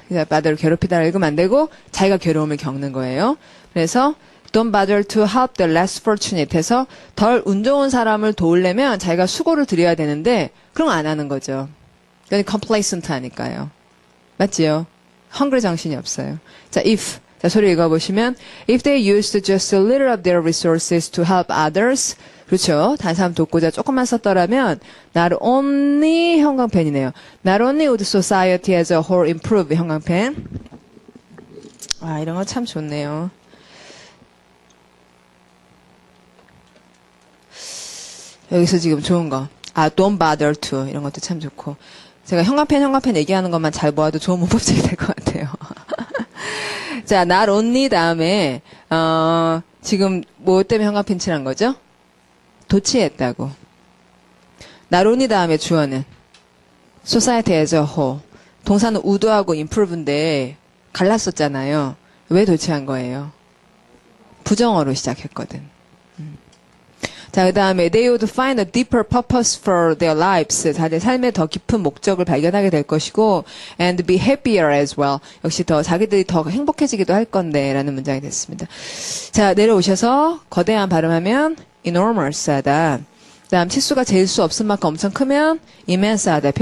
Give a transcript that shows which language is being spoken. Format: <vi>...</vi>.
<ko>bother를 괴롭히다를 읽으면 안 되고 자기가 괴로움을 겪는 거예요. 그래서</ko> <en>don't bother to help the less fortunate</en> <ko>해서 덜 운 좋은 사람을 도우려면 자기가 수고를 들여야 되는데 그런 거 안 하는 거죠. 그러니까 complacent 하니까요. 맞지요? 헝그리 정신이 없어요. 자, if. 자, 소리 읽어보시면</ko> <en>if they used just a little of their resources to help others</en> <ko>그렇죠. 다른 사람 돕고자 조금만 썼더라면</ko> <en>not only</en> <ko>형광펜이네요.</ko> <en>Not only would society as a whole improve</en> <ko>형광펜. 이런 거 참 좋네요. 여기서 지금 좋은 거.</ko> <en>don't bother to</en> <ko>이런 것도 참 좋고. 제가 형광펜 얘기하는 것만 잘 모아도 좋은 문법책이 될 것 같아요. 자,</ko> <en>not only</en> <ko>다음에 지금 뭐 때문에 형광펜 칠한 거죠? 도취했다고.</ko> <en>not only</en> <ko>다음에 주어는</ko> <en>society as a whole.</en> <ko>동사는 would하고 improve인데 갈랐었잖아요. 왜 도취한 거예요? 부정어로 시작했거든. 자, 그 다음에</ko> <en>they would find a deeper purpose for their lives.</en> <ko>자기 삶의 더 깊은 목적을 발견하게 될 것이고</ko> <en>and be happier as well.</en> <ko>역시 더 자기들이 더 행복해지기도 할 건데 라는 문장이 됐습니다. 자, 내려오셔서 거대한 발음하면 enormous하다. 그 다음 치수가 재일 수 없을 만큼 엄청 크면 immense하다.</ko>